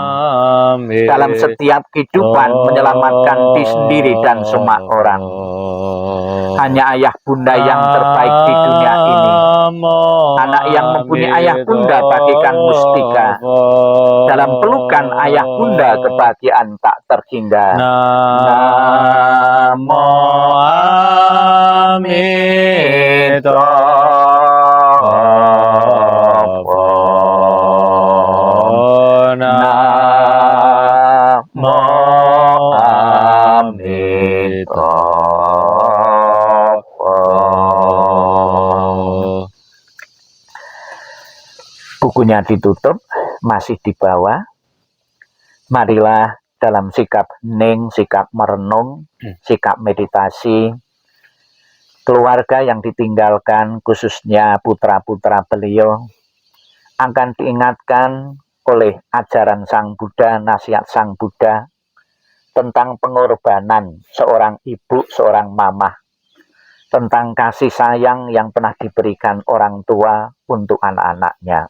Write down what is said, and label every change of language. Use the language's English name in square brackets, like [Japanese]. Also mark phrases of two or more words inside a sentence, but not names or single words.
[Indonesian] Dalam setiap kehidupan menyelamatkan diri sendiri dan semua orang. Hanya ayah bunda yang terbaik di dunia ini. Anak yang mempunyai ayah bunda bagikan mustika. Dalam pelukan ayah bunda kebahagiaan tak terhingga. [Sanskrit] Namo Amitabha. Namo Amitabha. [Indonesian] Bukunya ditutup, masih di bawah. Marilah dalam sikap hening, sikap merenung, sikap meditasi, keluarga yang ditinggalkan, khususnya putra-putra beliau, akan diingatkan oleh ajaran Sang Buddha, nasihat Sang Buddha, tentang pengorbanan seorang ibu, seorang mamah, tentang kasih sayang yang pernah diberikan orang tua untuk anak-anaknya.